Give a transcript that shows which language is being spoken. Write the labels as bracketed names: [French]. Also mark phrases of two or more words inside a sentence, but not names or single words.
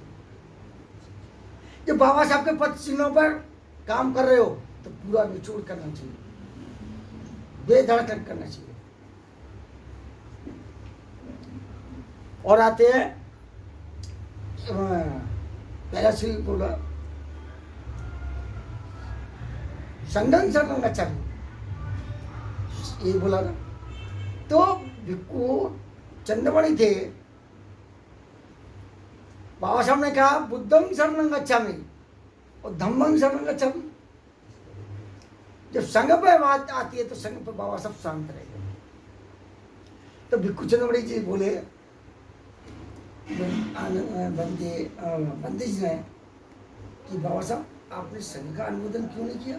[Hindi] जब बाबा साहब के पद चिन्हों पर काम कर रहे हो तो पूरा निचोड़ करना चाहिए, बेधड़क करना चाहिए। और आते हैं पहला श्री बोला [Pali] संघं शरणं गच्छामि, [Hindi] ये बोला ना। तो भिक्खु चंद्रमणि थे, बाबा साहब ने कहा [Pali] बुद्धं शरणं गच्छामि, [Hindi] और [Pali] धम्मं शरणं गच्छामि। [Hindi] जब संघ पे बात आती है तो संघ पे बाबा सब शांत रहेगा। तो भिक्खु चंद्रमणि जी बोले बंदे जी ने कि बाबा साहब आपने संघ का अनुमोदन क्यों नहीं किया?